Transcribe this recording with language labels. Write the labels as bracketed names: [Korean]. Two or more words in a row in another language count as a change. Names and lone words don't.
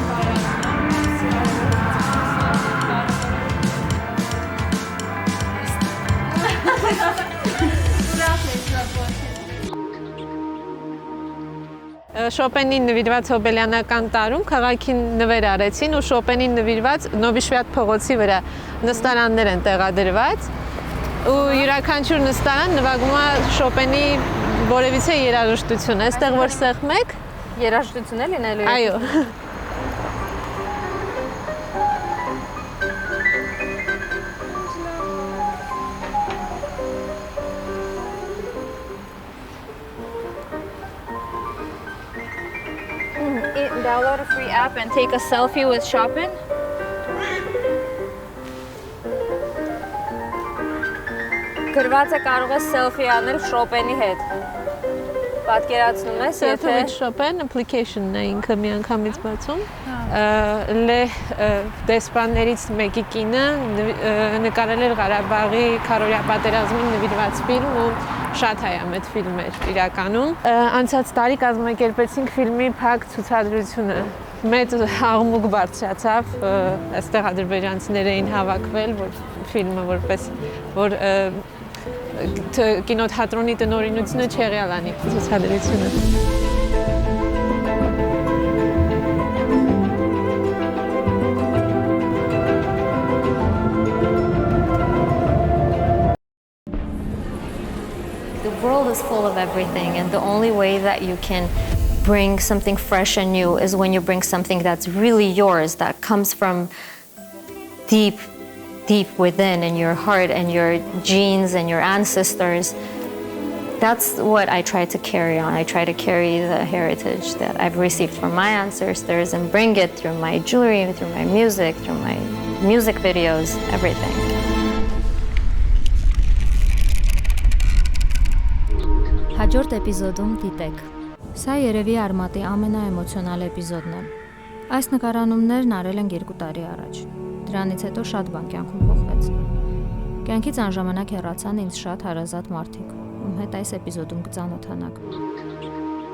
[Armenian] Շոպենին նվիրված հոբելյանական տարում քաղաքին նվեր արեցին ու Շոպենին նվիրված Նովիշվյադ փողոցի վրա նստարաններ են տեղադրված ու յուրաքանչյուր նստարան նվագում է Շոպենի որևիցե երաժշտություն, այստեղ որ սեղմեք երաժշտություն է լինելու։ Այո։ [English] Download a free app and take a selfie with Chopin. [Armenian] Գրված է կարող ես selfie անել Chopin-ի հետ։ Պատկերացնում ես, Selfie with Chopin application-ն է ինքը միանգամից բացում։ Լեհ դեսպաններից մեկի կինը նկարել էր Ղարաբաղի քարորյա պատերազմին նվիրված ֆիլմ ու շատ հայամետ ֆիլմ էր իրականում։ Անցած տարի կազմակերպեցինք ֆիլմի փակ ցուցադրությունը։ Մեծ աղմուկ բարձրացավ, այստեղ ադրբեջանցիներ էին հավաքվել, որ ֆիլմը որպես որ կինոթատրոնի տնօրինությունը չեղյալ անի ցուցադրությունը։ [English] The world is full of everything, and the only way that you can bring something fresh and new is when you bring something that's really yours, that comes from deep within in your heart and your genes and your ancestors. That's what I try to carry on. I try to carry the heritage that I've received from my ancestors and bring it through my jewelry, through my music, through my music videos, everything. [Armenian] Հաջորդ էպիզոդում դիտեք։ Սա երևի Արմատի ամենաէմոցիոնալ էպիզոդն է։ Այս նկարանումներն արել են 2 տարի առաջ։ Դրանից հետո շատ բան կյանքում փոխվեց։ Կյանքից անժամանակ հեռացան ինձ շատ հարազատ մարդիկ, ում հետ այս էպիզոդում կծանոթանաք։